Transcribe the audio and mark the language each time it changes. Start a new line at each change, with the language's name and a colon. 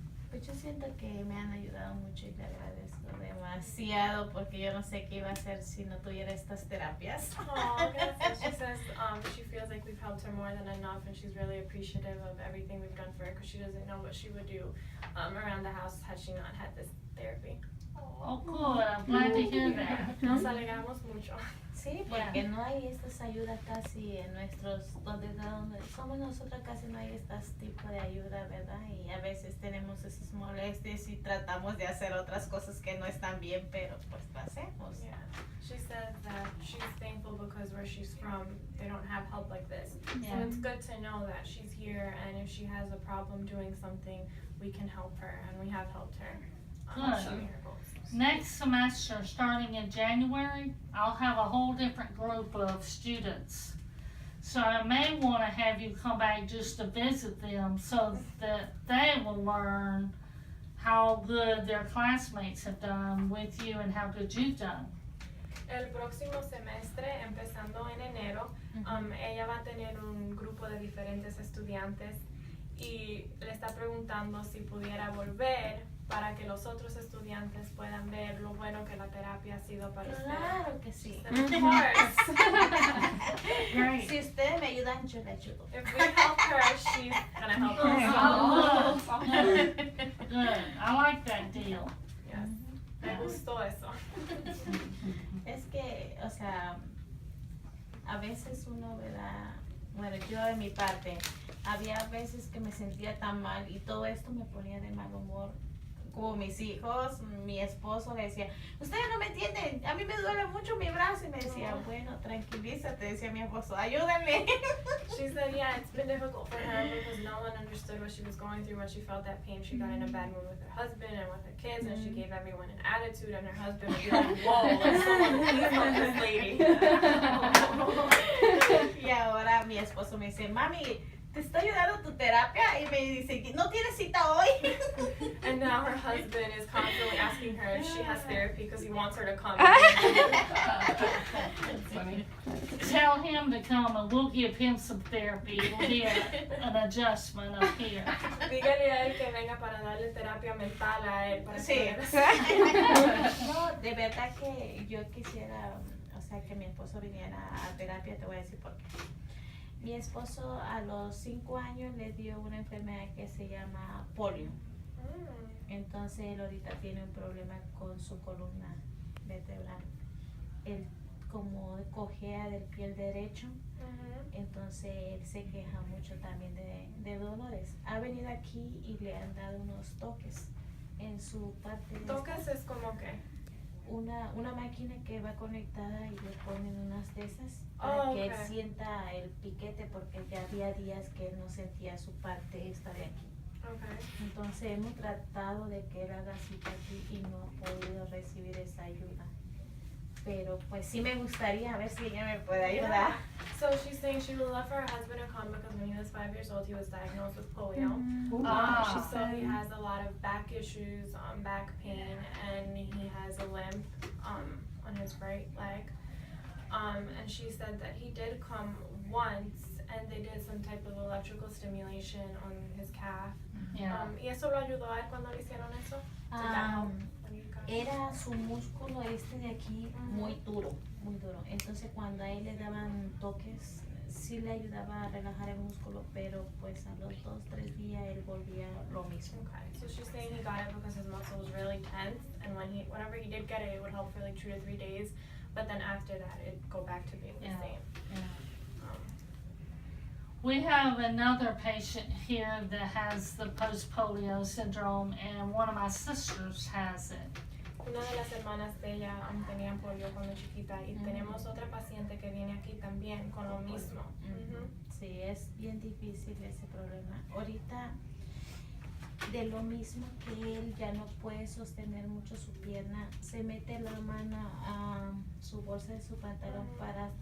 Spanish: Pues yo siento que me han ayudado mucho y le agradezco demasiado porque yo no sé qué iba a hacer si no tuviera estas terapias. Oh, gracias.
English: She says she feels like we've helped her more than enough, and she's really appreciative of everything we've done for her because she doesn't know what she would do around the house had she not had this therapy. Oh, good. I'm glad to hear that.
Spanish: Nos alegramos mucho. Sí, porque no hay estas ayudas casi en donde somos nosotros casi no hay este tipo de ayuda, ¿verdad? Y a veces tenemos esas molestias y tratamos de hacer otras cosas que no están bien, pero pues lo hacemos.
English: Yeah. She said that she's thankful because where she's from, they don't have help like this. Yeah. So it's good to know that she's here, and if she has a problem doing something, we can help her, and we have helped her. Good. Achieving her goals. Next semester, starting in January, I'll have a whole different group of students. So I may want to have you come back just to visit them so that they will learn how good their classmates have done with you and how good you've done.
Spanish: El próximo semestre, empezando en enero, ella va a tener un grupo de diferentes estudiantes y le está preguntando si pudiera volver para que los otros estudiantes puedan ver lo bueno que la terapia ha sido para usted. Claro que sí.
English: Of course. Great.
Spanish: Si ustedes me ayudan, yo le ayudo.
English: If we help her, she's gonna help us. Oh, good. Good. I like that deal. Yes.
Spanish: Me gustó eso. Es que, o sea, a veces uno, ¿verdad? Bueno, yo de mi parte, había veces que me sentía tan mal y todo esto me ponía de mal humor. Como mis hijos, mi esposo le decía, ustedes no me entienden, a mí me duele mucho mi brazo. Y me decía, bueno, tranquilízate, decía mi esposo, ayúdame.
English: She said, yeah, it's been difficult for her because no one understood what she was going through. When she felt that pain, she got in a bad mood with her husband and with her kids, and she gave everyone an attitude, and her husband would be like, whoa, like someone please help this lady.
Spanish: Y ahora mi esposo me dice, mami, ¿te está ayudando tu terapia? Y me dice, ¿no tienes cita hoy?
English: And now her husband is constantly asking her if she has therapy because he wants her to come. That's funny. Tell him to come and we'll give him some therapy. It'll be an adjustment up here.
Spanish: Dígale a él que venga para darle terapia mental a él. Para Sí. que No, de verdad que yo quisiera, o sea, que mi esposo viniera a terapia, te voy a decir por qué. Mi esposo a los 5 años le dio una enfermedad que se llama polio. Entonces él ahorita tiene un problema con su columna vertebral. Él como cojea del pie derecho, entonces él se queja mucho también de dolores. Ha venido aquí y le han dado unos toques en su parte de Toques es como que. una máquina que va conectada y le ponen unas de esas para que él sienta el piquete porque ya había días que él no sentía su parte esta de aquí.
English: Okay.
Spanish: Entonces hemos tratado de que él haga cita aquí y no ha podido recibir esa ayuda. Pero pues sí me gustaría a ver si ella me puede ayudar.
English: So she's saying she would love for her husband to come because when he was 5 years old, he was diagnosed with polio. Wow. So he has a lot of back issues, back pain, and he has a limp on his right leg. And she said that he did come once, and they did some type of electrical stimulation on his calf. Yeah.
Spanish: ¿Y eso lo ayudó a él cuando le hicieron eso?
English: Did that help when he got-
Spanish: Era su músculo este de aquí muy duro, muy duro. Entonces cuando a él le daban toques, sí le ayudaba a relajar el músculo, pero pues a los 2-3 días él volvía lo mismo.
English: Okay, so she's saying he got it because his muscle was really tense, and whenever he did get it, it would help for like 2 to 3 days, but then after that, it'd go back to being the Yeah. same. Yeah. Um, We have another patient here that has the post-polio syndrome, and one of my sisters has it.
Spanish: Una de las hermanas de ella tenía polio cuando chiquita, y tenemos otra paciente que viene aquí también con lo mismo. Sí, es bien difícil ese problema. Ahorita, de lo mismo que él ya no puede sostener mucho su pierna, se mete la mano a su bolsa de su pantalón para